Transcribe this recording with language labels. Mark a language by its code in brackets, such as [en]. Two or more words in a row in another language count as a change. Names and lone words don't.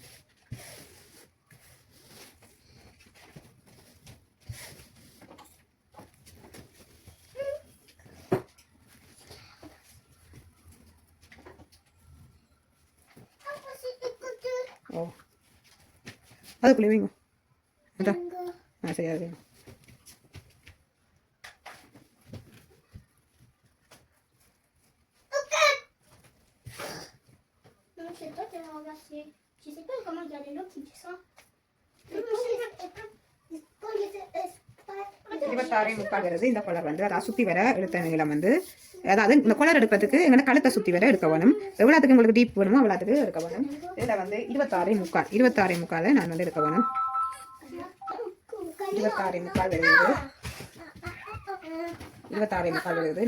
[ta] ஓ அதுக்குள்ளே வைங்க. அதான் சரி அது வைங்க. [fr] C'est toi qui l'as renversé. Je sais pas comment il y a les lots qui descendent. [ta] 26.75 வருது. இந்த கொலர் வந்து அதாவது சுற்றி வர எடுத்த நீளம் வந்து அதாவது இந்த கொலர் எடுக்கிறதுக்கு எங்கன்னா கழுத்தை சுற்றி வர எடுக்க வேணும். எவ்வளோத்துக்கு உங்களுக்கு டீப் வேணுமோ அவ்வளோத்துக்கு எடுக்க வேணும். இதில் வந்து 26.75 நான் வந்து எடுக்க வேணும். 26.75 வருது. 26.75 வருது.